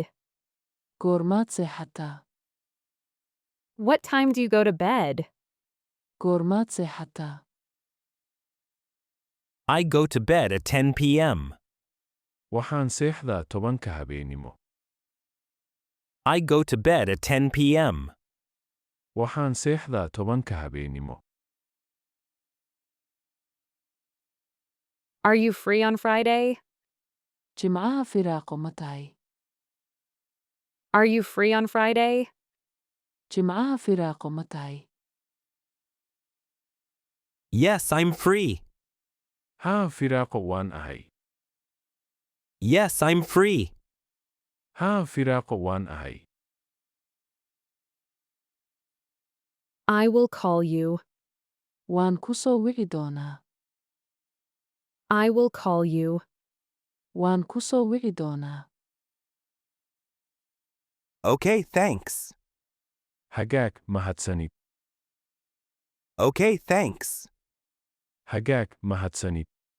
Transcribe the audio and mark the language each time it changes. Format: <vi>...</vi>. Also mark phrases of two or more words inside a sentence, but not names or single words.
<so>Goormaad seexataa?</so> <en>What time do you go to bed?</en> <so>Goormaad seexataa?</so> <en>I go to bed at 10 p.m.</en> <so>Waxaan seexdaa 10 habeenimo.</so> <en>I go to bed at 10 p.m.</en> <so>Waxaan seexdaa 10 habeenimo.</so> <en>Are you free on Friday?</en> <so>Jimcaha firaaqo ma tahay?</so> <en>Are you free on Friday?</en> <so>Jimcaha firaaqo ma tahay?</so> <en>Yes, I'm free.</en> <so>Haa, firaaqo waan ahay.</so> <en>Yes, I'm free.</en> <so>Haa, firaaqo waan ahay.</so> <en>I will call you.</en> <so>Waan ku soo wici doonaa.</so> <en>I will call you.</en> <so>Waan ku soo wici doonaa.</so> <en>Okay, thanks.</en> <so>Hagaag, mahadsanid.</so> <en>Okay, thanks.</en> <so>Hagaag, mahadsanid.</so>